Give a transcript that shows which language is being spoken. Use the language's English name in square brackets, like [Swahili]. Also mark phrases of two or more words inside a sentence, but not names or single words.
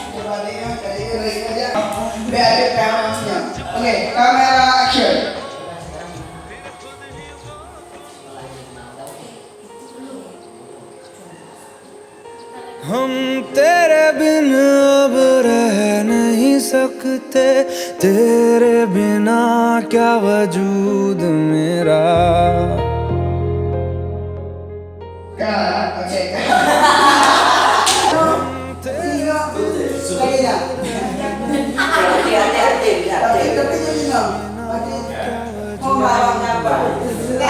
[Indonesian] baliknya dari ring aja. Biar ada kameranya. Oke, kamera action. [Hindi] हम तेरे बिन अब रह नहीं सकते, तेरे बिना क्या वजूद मेरा. [Indonesian] Oke. Lagi dah. Tapi jadi no. Oh, malam apa? Enggak,